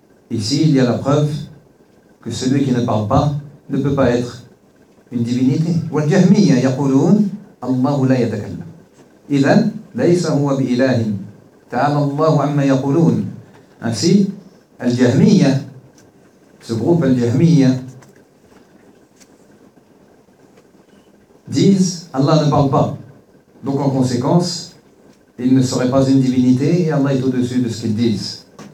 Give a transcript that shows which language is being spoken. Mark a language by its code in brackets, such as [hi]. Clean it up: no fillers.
[fr] Ici, il y a la preuve que celui qui ne parle pas ne peut pas être une divinité. [ar] والجهميه يقولون الله لا يتكلم اذا ليس هو باله تعالى الله عما يقولون. [fr] Ainsi, الجهميه, ce groupe الجهميه, disent Allah ne parle pas, donc en conséquence il ne serait pas une divinité et Allah est au-dessus de ce qu'ils disent.